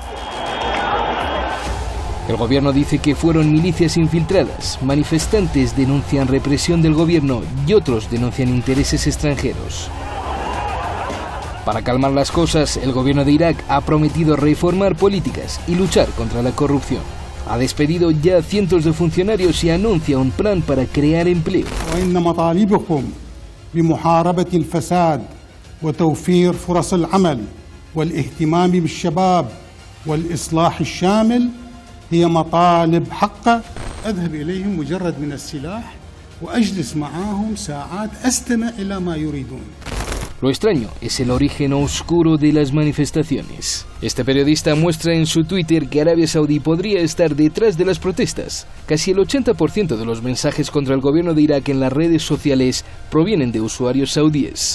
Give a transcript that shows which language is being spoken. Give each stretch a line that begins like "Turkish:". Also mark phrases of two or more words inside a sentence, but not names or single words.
Spanish: El gobierno dice que fueron milicias infiltradas, manifestantes denuncian represión del gobierno y otros denuncian intereses extranjeros. Para calmar las cosas, el gobierno de Irak ha prometido reformar políticas y luchar contra la corrupción. Ha despedido ya a cientos de funcionarios y anuncia un plan para crear empleo.
Arabic: بمحاربة الفساد وتوفير فرص العمل والاهتمام بالشباب والإصلاح الشامل هي مطالب حقة. أذهب إليهم مجرد من السلاح وأجلس معهم ساعات أستمع إلى ما يريدون.
Spanish: Lo extraño es el origen oscuro de las manifestaciones. Este periodista muestra en su Twitter que Arabia Saudí podría estar detrás de las protestas. Casi el 80% de los mensajes contra el gobierno de Irak en las redes sociales provienen de usuarios saudíes.